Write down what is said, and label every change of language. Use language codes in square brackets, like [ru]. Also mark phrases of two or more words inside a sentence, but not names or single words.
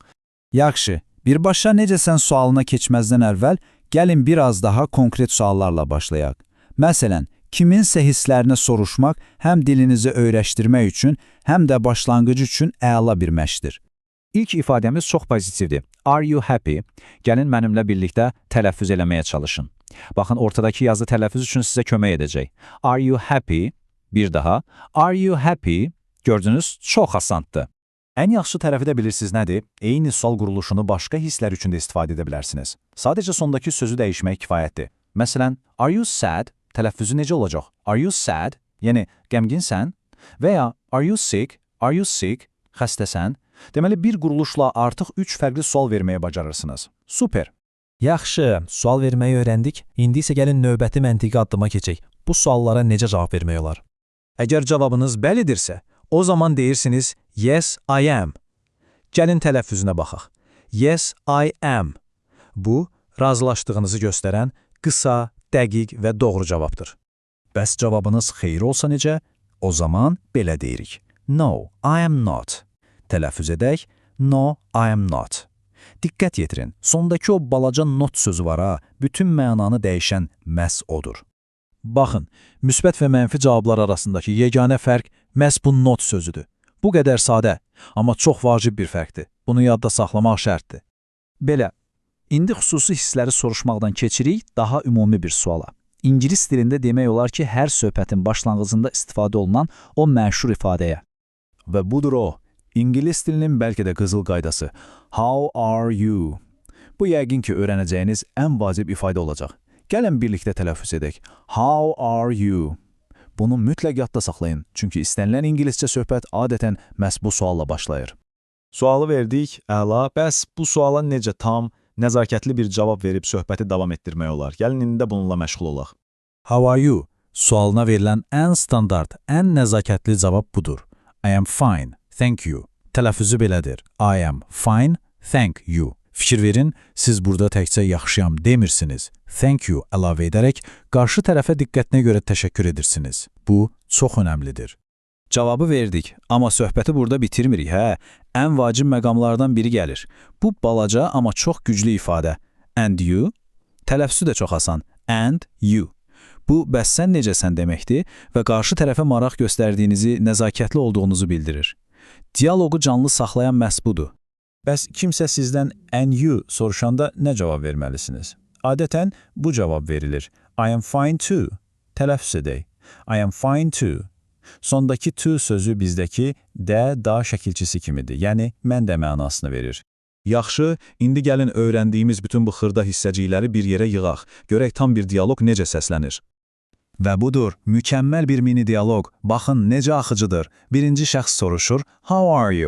[az] Yaxşı, birbaşa necəsən sualına keçməzdən əvvəl, gəlin biraz daha konkret suallarla başlayaq. Məsələn, kiminsə hisslərini soruşmaq həm dilinizi öyrəşdirmək üçün, həm də başlanğıc üçün əla bir məşqdir. İlk ifadəmiz çox pozitivdir. [en] Are you happy? [az] Gəlin mənimlə birlikdə tələffüz eləməyə çalışın. Baxın, ortadakı yazı tələffüz üçün sizə kömək edəcək. [en] Are you happy? [az] Bir daha. [en] Are you happy? [az] Gördünüz, çox asandır. Ən yaxşı tərəfi də bilirsiniz nədir? Eyni sual quruluşunu başqa hisslər üçün də istifadə edə bilərsiniz. Sadəcə sondakı sözü dəyişmək kifayətdir. Məsələn, [en] are you sad? [az] Tələffüzü necə olacaq? [en] Are you sad? [az] Yəni, qəmginsən? Və ya [en] are you sick? Are you sick? [az] Xəstəsən? Deməli, bir quruluşla artıq 3 fərqli sual verməyə bacarırsınız. Super! Yaxşı, sual verməyi öyrəndik. İndi isə gəlin növbəti məntiqi addıma keçək. Bu suallara necə cavab vermək olar? Əgər cavabınız bəlidirsə, o zaman deyirsiniz [en] yes, I am. [az] Gəlin tələffüzünə baxaq. [en] Yes, I am. [az] Bu, razılaşdığınızı göstərən qısa, dəqiq və doğru cavabdır. Bəs cavabınız xeyir olsa necə? O zaman belə deyirik. [en] No, I am not. [az] Tələffüz edək. [en] No, I am not. [az] Diqqət yetirin. Sondakı o balaca not sözü var ha, bütün mənanı dəyişən məhz odur. Baxın, müsbət və mənfi cavablar arasındakı yeganə fərq məhz bu not sözüdür. Bu qədər sadə, amma çox vacib bir fərqdir. Bunu yadda saxlamaq şərtdir. Belə, indi xüsusi hissləri soruşmaqdan keçirik daha ümumi bir suala. İngilis dilində demək olar ki, hər söhbətin başlanğıcında istifadə olunan o məşhur ifadəyə. Və budur o. İngilis dilinin bəlkə də qızıl qaydası. [en] How are you? [az] Bu yəqin ki, öyrənəcəyiniz ən vacib ifadə olacaq. Gəlin birlikdə tələffüz edək. [en] How are you? [az] Bunu mütləq yadda saxlayın, çünki istənilən ingiliscə söhbət adətən məhz bu sualla başlayır. Sualı verdik, əla. Bəs bu suala necə tam, nəzakətli bir cavab verib söhbəti davam etdirmək olar? Gəlin indi də bununla məşğul olaq. [en] How are you? [az] Sualına verilən ən standart, ən nəzakətli cavab budur. [en] I am fine. Thank you. [az] Tələffüzü belədir. [en] I am fine, thank you. [az] Fikir verin, siz burada təkcə yaxşıyam demirsiniz. [en] Thank you [az] əlavə edərək qarşı tərəfə diqqətinə görə təşəkkür edirsiniz. Bu çox önəmlidir. Cavabı verdik, amma söhbəti burada bitirmirik, hə? Ən vacib məqamlardan biri gəlir. Bu balaca, amma çox güclü ifadə. [en] And you? [az] Tələffüzü də çox asan. [en] And you. [az] Bu, bəs sən necəsən deməkdir və qarşı tərəfə maraq göstərdiyinizi, nəzakətli olduğunuzu bildirir. Dialoqu canlı saxlayan məhz budur. Bəs kimsə sizdən [en] and you [az] soruşanda nə cavab verməlisiniz? Adətən bu cavab verilir. [en] I am fine too. [az] Tələffüz edək. [en] I am fine too. [az] Sondakı to sözü bizdəki da şəkilçisi kimidir, yəni mən də mənasını verir. Yaxşı, indi gəlin öyrəndiyimiz bütün bu xırda hissəcikləri bir yerə yığaq. Görək tam bir dialoq necə səslənir. Və budur, mükəmməl bir mini dialoq. Baxın, necə axıcıdır. Birinci şəxs soruşur, [en] how are you?